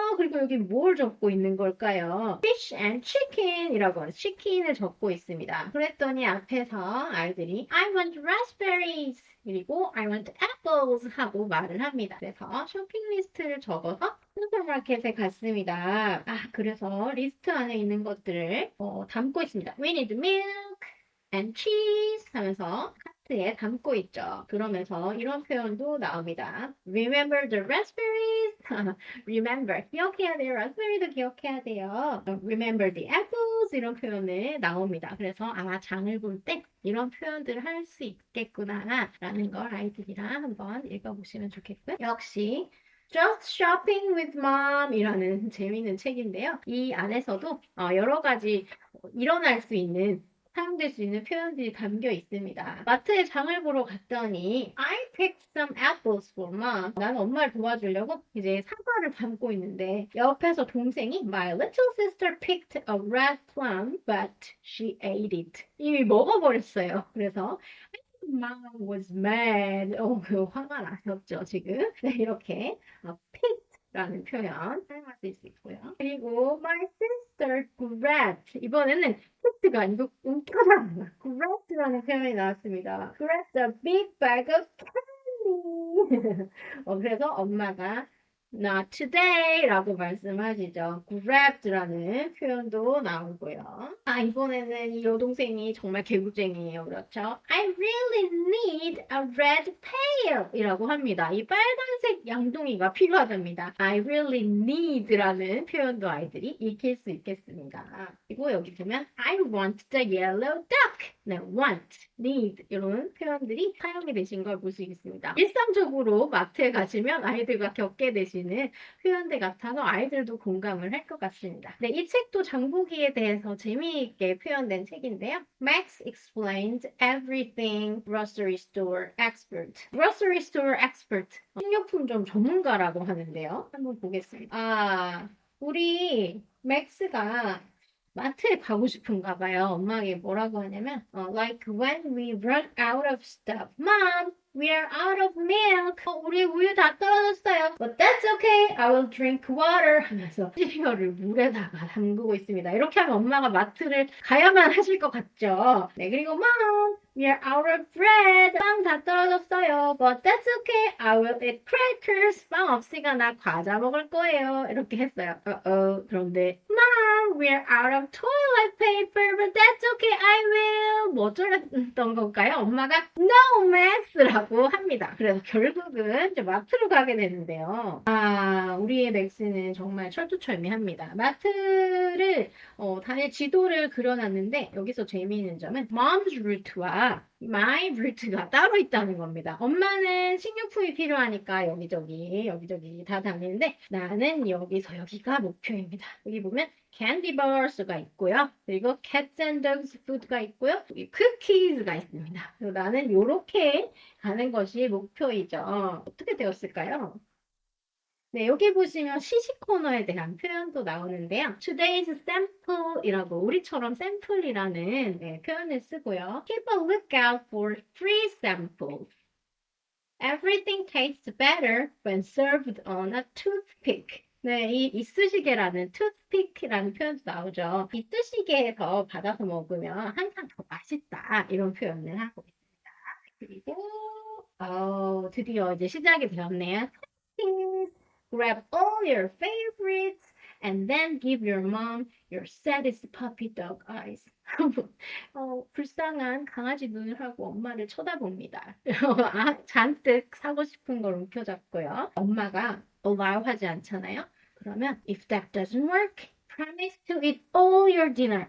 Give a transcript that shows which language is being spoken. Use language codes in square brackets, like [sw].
[ko] 그리고 여기 뭘 적고 있는 걸까요? [en] Fish and chicken [ko] 이라고 하는 치킨을 적고 있습니다. 그랬더니 앞에서 아이들이 [en] I want raspberries [ko] 그리고 [en] I want apples [ko] 하고 말을 합니다. 그래서 쇼핑 리스트를 적어서 슈퍼마켓에 갔습니다. 그래서 리스트 안에 있는 것들을 담고 있습니다. [en] We need milk and cheese [ko] 하면서 카트에 담고 있죠. 그러면서 이런 표현도 나옵니다. [en] Remember the raspberries? [ko] Remember, 기억해야 돼요. raspberry도 기억해야 돼요. [en] Remember the apples? [ko] 이런 표현이 나옵니다. 그래서 장을 볼 때 이런 표현들을 할 수 있겠구나 라는 걸 아이들이랑 한번 읽어보시면 좋겠고요. 역시 Just Shopping with Mom 이라는 재미있는 책인데요. 이 안에서도 여러 가지 일어날 수 있는 사용될 수 있는 표현들이 담겨 있습니다. 마트에 장을 보러 갔더니 [en] I picked some apples for mom. [ko] 난 엄마를 도와주려고 이제 사과를 담고 있는데 옆에서 동생이 [en] My little sister picked a red plum, but she ate it. [ko] 이미 먹어버렸어요. 그래서 [en] Mom was mad. [ko] 화가 나셨죠, 지금? 네, 이렇게 picked라는 표현 사용할 수 있고요. 그리고 [en] my sister grabbed. [ko] 이번에는 picked가 아니고 움켜잡는 grabbed라는 표현이 나왔습니다. [en] grabbed a big bag of candy. [ko] 그래서 엄마가 [en] Not today [ko] 라고 말씀하시죠. grabbed라는 표현도 나오고요. 이번에는 이 여동생이 정말 개구쟁이에요. 그렇죠? [en] I really need a red pail [ko] 이라고 합니다. 이 빨간색 양동이가 필요하답니다. [en] I really need [ko] 라는 표현도 아이들이 익힐 수 있겠습니다. 그리고 여기 보면 [en] I want the yellow duck. [ko] 네, want, need 이런 표현들이 사용이 되신 걸 볼 수 있습니다. 일상적으로 마트에 가시면 아이들과 겪게 되시는 표현들 같아서 아이들도 공감을 할 것 같습니다. 네, 이 책도 장보기에 대해서 재미있게 표현된 책인데요. [en] Max explained everything grocery store expert. grocery store expert. [ko] 식료품점 전문가라고 하는데요. 한번 보겠습니다. 우리 맥스가 마트에 가고 싶은가 봐요. 엄마에게 뭐라고 하냐면 [en] like when we run out of stuff. Mom, We are out of milk. [ko] 우리 우유 다 떨어졌어요. [en] But that's okay. I will drink water. [ko] 하면서 시리얼을 물에다가 담그고 있습니다. 이렇게 하면 엄마가 마트를 가야만 하실 것 같죠? 네, 그리고 [en] Mom, we are out of bread. [ko] 빵 다 떨어졌어요. [en] But that's okay. I will eat crackers. [ko] 빵 없으니까 나 과자 먹을 거예요. 이렇게 했어요. 그런데 [en] Mom, we are out of toilet paper. But that's okay. I will. [ko] 뭐 어쩌랬던 건가요? 엄마가 No, Max라고 합니다. 그래서 결국은 이제 마트로 가게 되는데요. 우리의 맥스는 정말 철두철미합니다. 마트를 단에 지도를 그려놨는데 여기서 재미있는 점은 mom's route와 my route가 따로 있다는 겁니다. 엄마는 식료품이 필요하니까 여기저기 다 다니는데 나는 여기서 여기가 목표입니다. 여기 보면 candy bars가 있고요. 그리고 cats and dogs food가 있고요. 여기 cookies가 있습니다. 그래서 나는 이렇게 가는 것이 목표이죠. 어떻게 되었을까요? 네, 여기 보시면 시식 코너에 대한 표현도 나오는데요. [en] Today's sample [ko] 이라고 우리처럼 샘플이라는 표현을 쓰고요. [en] Keep a lookout for free samples. Everything tastes better when served on a toothpick. [ko] 네, 이 이쑤시개라는 toothpick라는 표현도 나오죠. 이쑤시개에서 받아서 먹으면 항상 더 맛있다 이런 표현을 하고 있습니다. 그리고 드디어 이제 시작이 되었네요. [en] Grab all your favorites and then give your mom your saddest puppy dog eyes. [ko] 불쌍한 강아지 눈을 하고 엄마를 쳐다봅니다. 잔뜩 사고 싶은 걸 움켜잡고요. 엄마가 allow 하지 않잖아요. 그러면 [en] if that doesn't work, promise to eat all your dinner.